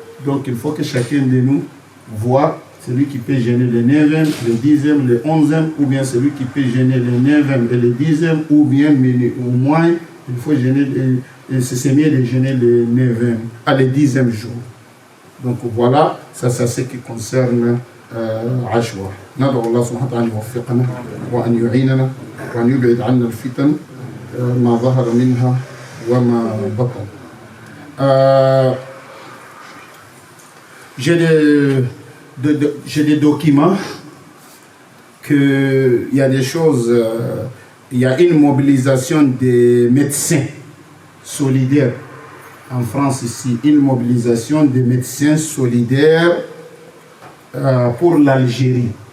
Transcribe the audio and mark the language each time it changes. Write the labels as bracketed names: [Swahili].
[French] Donc il faut que chacun de nous voit celui qui peut gêner le 9e, le 10e, le 11e, ou bien celui qui peut gêner le 9e et le 10e, ou bien au moins il faut gêner, c'est mieux de gêner le 9e, le 10e jour. Donc voilà, ça c'est ce qui concerne عشوة. [Arabic] ندعو الله سبحانه وتعالى أن يوفقنا وأن يعيننا وأن يبعد عنا الفتن ما ظهر منها وما بطن. [French] J'ai des documents qu'il y a des choses, il y a une mobilisation des médecins solidaires en France ici, une mobilisation des médecins solidaires pour l'Algérie.